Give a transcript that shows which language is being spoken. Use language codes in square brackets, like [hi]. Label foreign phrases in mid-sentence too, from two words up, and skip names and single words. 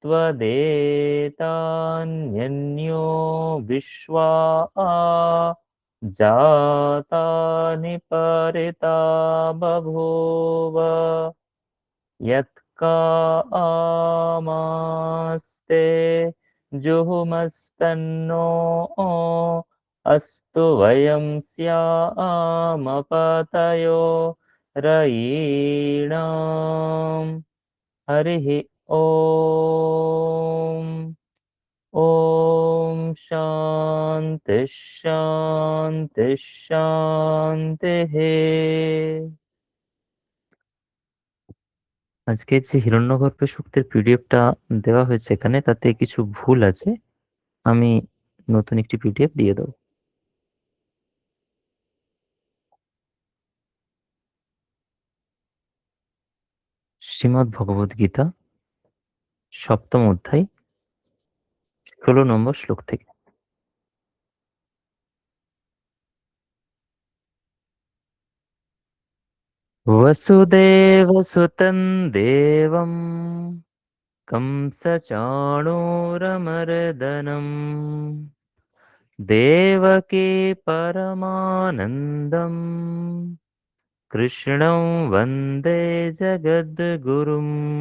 [sa] त्वदेतान्यन्यो विश्वा जातानि परिता बभूव यत्कामास्ते जुहुमस्तन्नो अस्तु वयं स्यामपतयो रयीणाम् हरिः ॐ ॐ शान्ति शान्ति शान्तिः। [bn] আজকে যে হিরণ্যগর্ভ সূক্তের পিডিএফটা দেওয়া হয়েছে এখানে, তাতে কিছু ভুল আছে, আমি নতুন একটি পিডিএফ দিয়ে দেবো। শ্রীমদ্ ভগবদ গীতা 7ম অধ্যায় 16 নম্বর শ্লোক থেকে। [sa] वसुदेवसुतं देवं कंसचाणूरमर्दनं देवकी परमानन्दं कृष्णं वन्दे जगद्गुरुम्।